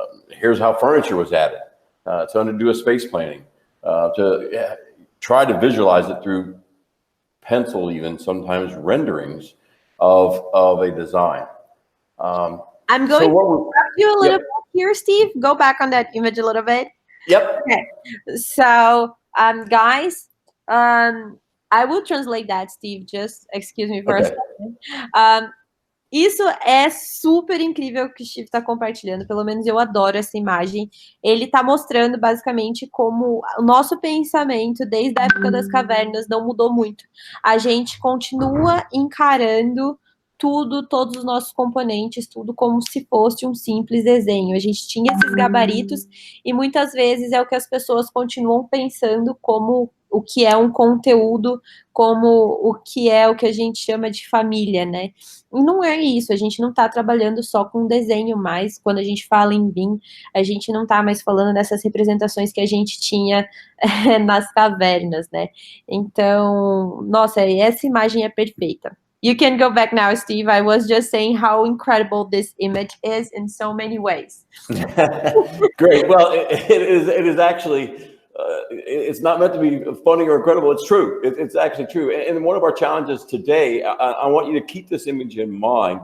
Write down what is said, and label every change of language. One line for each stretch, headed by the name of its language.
English: Here's how furniture was added, to do a space planning, to try to visualize it through pencil, even sometimes renderings of a design. I'm going to interrupt you a little bit here, Steve. Go back on that image a little bit. Yep. Okay. So, guys, I will translate that, Steve. Just excuse me for a second.
Portuguese: Isso é super incrível que o Steve está compartilhando, pelo menos eu adoro essa imagem. Ele está mostrando basicamente como o nosso pensamento desde a época das cavernas não mudou muito. A gente continua encarando tudo, todos os nossos componentes, tudo como se fosse um simples desenho. A gente tinha esses gabaritos e muitas vezes é o que as pessoas continuam pensando como o que é um conteúdo, como o que a gente chama de família, né? E não é isso, a gente não está trabalhando só com desenho mais. Quando a gente fala em BIM, a gente não está mais falando dessas representações que a gente tinha nas cavernas, né? Então, nossa, essa imagem é perfeita.
English: You can go back now, Steve. I was just saying how incredible this image is in so many ways. Great. Well, it is actually, it's not meant to be funny or incredible. It's true. It's actually true. And one of our challenges today, I want you to keep this image in mind.